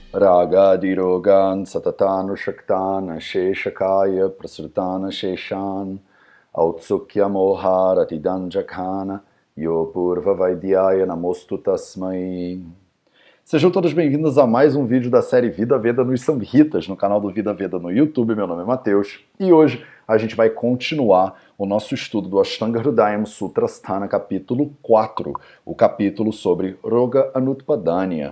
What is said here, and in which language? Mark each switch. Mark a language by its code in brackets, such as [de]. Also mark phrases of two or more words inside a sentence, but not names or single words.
[sa] Jagadirogan Satatanushaktan Sheshakaya Prasrutana Sheshan Autsukya Moharatidanjakana Yopurva Vaidyaya Namostu Tasmai. [pt] Sejam todos bem-vindos a mais um vídeo da série Vida Veda nos Samhitas, no canal do Vida Veda no YouTube. Meu nome é Matheus e hoje a gente vai continuar o nosso estudo do Ashtanga Hridayam Sutrasthana, capítulo 4, o capítulo sobre Roga Anutpadanya.